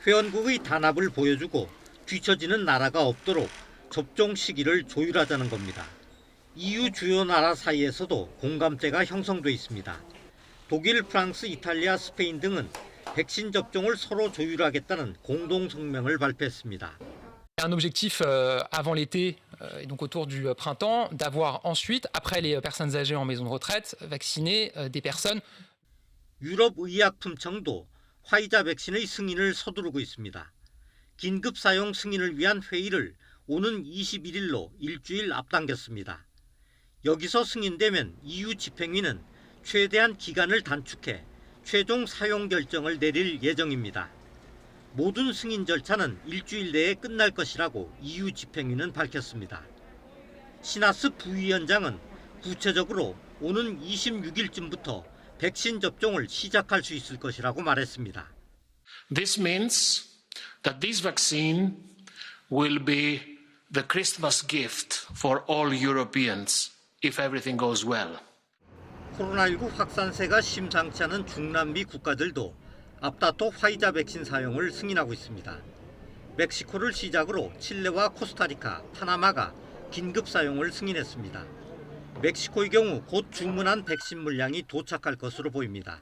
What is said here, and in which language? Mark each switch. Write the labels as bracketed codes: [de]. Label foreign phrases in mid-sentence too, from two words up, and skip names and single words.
[ko] 회원국의 단합을 보여주고 뒤처지는 나라가 없도록 접종 시기를 조율하자는 겁니다. EU 주요 나라 사이에서도 공감대가 형성돼 있습니다. 독일, 프랑스, 이탈리아, 스페인 등은 백신 접종을 서로 조율하겠다는 공동 성명을 발표했습니다. [fr] Un objectif avant l'été et donc autour du printemps d'avoir ensuite, après les personnes âgées en maison de retraite, vacciner des personnes. [ko] 유럽 의약품청도 화이자 백신의 승인을 서두르고 있습니다. 긴급 사용 승인을 위한 회의를 오는 21일로 일주일 앞당겼습니다. 여기서 승인되면 EU 집행위는 최대한 기간을 단축해 최종 사용 결정을 내릴 예정입니다. 모든 승인 절차는 일주일 내에 끝날 것이라고 EU 집행위는 밝혔습니다. 시나스 부위원장은 구체적으로 오는 26일쯤부터 백신 접종을 시작할 수 있을 것이라고 말했습니다. [en] This means that this vaccine will be the Christmas gift for all Europeans if everything goes well. [ko] 코로나19 확산세가 심상치 않은 중남미 국가들도 앞다퉈 화이자 백신 사용을 승인하고 있습니다. 멕시코를 시작으로 칠레와 코스타리카, 파나마가 긴급 사용을 승인했습니다. 멕시코의 경우 곧 주문한 백신 물량이 도착할 것으로 보입니다.